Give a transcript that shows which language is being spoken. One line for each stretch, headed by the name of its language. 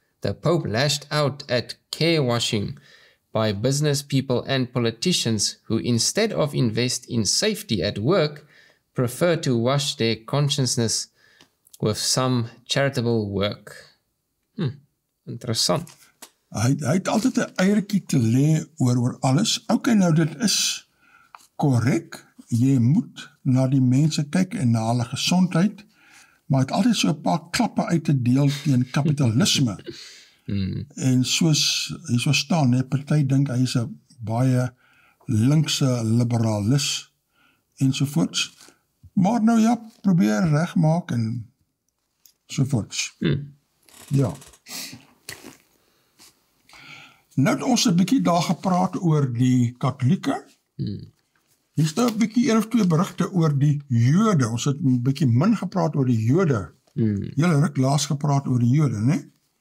English: The Pope lashed out at care washing by business people and politicians who, instead of invest in safety at work, prefer to wash their consciousness with some charitable work.
Afrikaans: Interessant. Hy het altyd 'n eiertjie te lê oor alles. Okay, nou dit is korrek. Jy moet na die mense kyk en na hulle gesondheid, maar hy het altyd so 'n paar klappe uit te deel teen kapitalisme. En soos hy so staan, party dink hy is 'n baie linkse liberalis ensovoorts. Maar nou ja, probeer regmaak en sovoorts. Ja. Nou het ons 'n bietjie daar gepraat oor die katholieke. Hier is nou 'n bietjie 1 of 2 berigte oor die Jode. Ons het 'n bietjie min gepraat oor die Jode. Julle ruk laas gepraat oor die Jode, né?